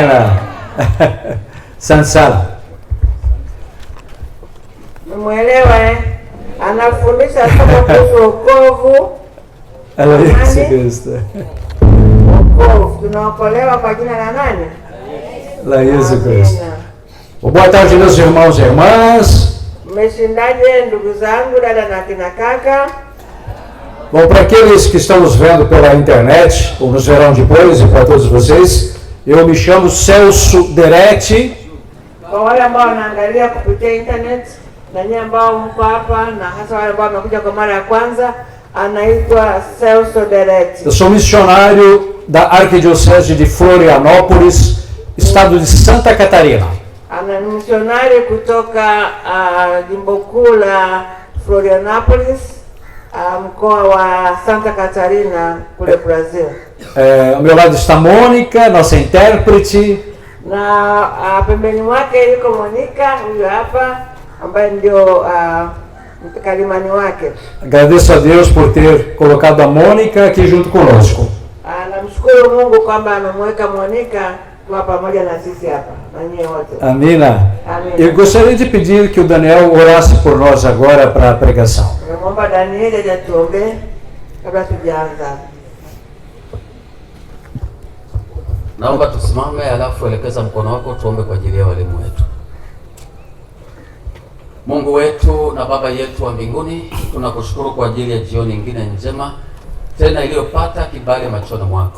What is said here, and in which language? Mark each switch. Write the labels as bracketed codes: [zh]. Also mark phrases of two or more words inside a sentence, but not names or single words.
[sw] Amina. Asante sana. Mwelewa anafundisha somo kuhusu wokovu. Yesu Kristo. Wokovu. Tunaokolewa kwa jina la nani? La Yesu Cristo. [pt] Boa tarde, meus irmãos e irmãs. [sw] Mmeshindaje ndugu zangu, dada na kina kaka? [pt] Bom, para aqueles que estão nos vendo pela internet, ou nos verão depois, e para todos vocês, eu me chamo Celso Deretti. [sw] Kwa wale ambao wanaangalia kupitia internet na nyinyi ambao mko hapa na hasa wale ambao wamekuja kwa mara ya kwanza, anaitwa Celso Deretti. [pt] Eu sou missionário da Arquidiocese de Florianópolis, estado de Santa Catarina. [sw] Ana misionari kutoka jimbo kuu la Florianópolis, mkoa wa Santa Catarina, kule Brazil. [pt] Ao meu lado está Mônica, nossa intérprete. [sw] Na pembeni mwake yuko Monica, huyu hapa ambaye ndio mkalimani wake. [pt] Agradeço a Deus por ter colocado a Mônica aqui junto conosco. [sw] Namshukuru Mungu kwamba amemweka Monica kwa pamoja na sisi hapa na nyinyi wote. Amina. Amina. [pt] Eu gostaria de pedir que o Daniel orasse por nós agora para a pregação. [sw] Naomba Daniel atuombee kabla tujaanza. Naomba tusimame, alafu elekeza mkono wako tuombe kwa ajili ya walimu wetu. Mungu wetu na Baba yetu wa mbinguni, tunakushukuru kwa ajili ya jioni nyingine njema tena iliyopata kibali machoni mwako.